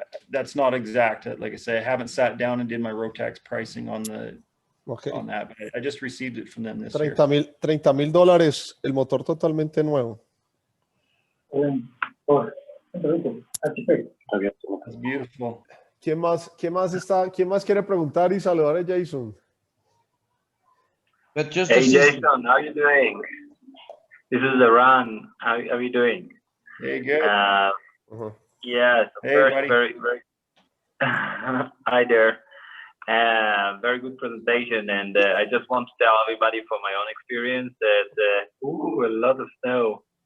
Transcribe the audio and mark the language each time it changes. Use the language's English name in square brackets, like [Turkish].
[English] That's not exact. Like I say, I haven't sat down and did my ROTAX pricing on that, but I just received it from them this year. [Spanish] $30,000 el motor totalmente nuevo. [English] That's beautiful. [Spanish] ¿Quién más quiere preguntar y saludar a Jason? [English] But just hey Jason, how are you doing? This is Aaron. How are you doing? Hey, good. Yes, hey, very hi there. Very good presentation, and I just want to tell everybody from my own experience that a lot of snow.